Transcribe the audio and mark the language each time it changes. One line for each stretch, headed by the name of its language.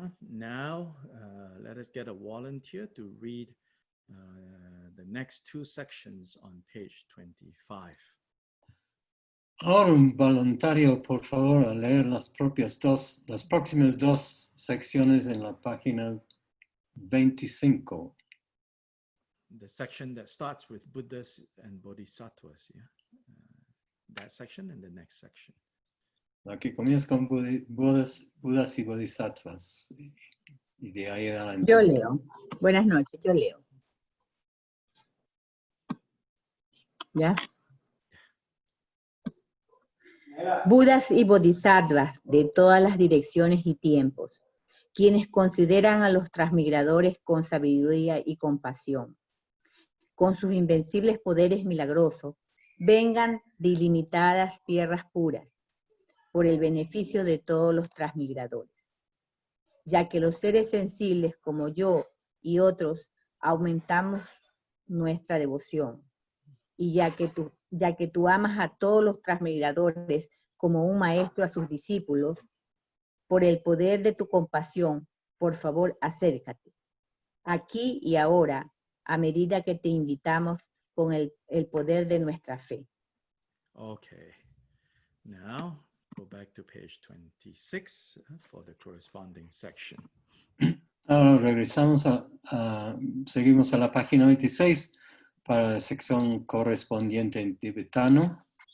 English: Now, let us get a volunteer to read the next two sections on page 25.
Spanish: Ahora un voluntario, por favor, a leer las próximas dos secciones en la página 25.
English: The section that starts with Buddhas and Bodhisattvas, yeah? That section and the next section.
Spanish: La que comienza con Budas y Bodhisattvas. Y de ahí adelante. Yo leo. Buenas noches, yo leo. ¿Ya? Budas y Bodhisattvas de todas las direcciones y tiempos, quienes consideran a los transmigradores con sabiduría y compasión. Con sus invencibles poderes milagrosos, vengan de ilimitadas tierras puras, por el beneficio de todos los transmigradores. Ya que los seres sensibles como yo y otros aumentamos nuestra devoción. Y ya que tú amas a todos los transmigradores como un maestro a sus discípulos, por el poder de tu compasión, por favor, acércate. Aquí y ahora, a medida que te invitamos con el poder de nuestra fe.
English: Okay. Now, go back to page 26 for the corresponding section.
Spanish: Ahora regresamos seguimos a la página 26 para la sección correspondiente en tibetano.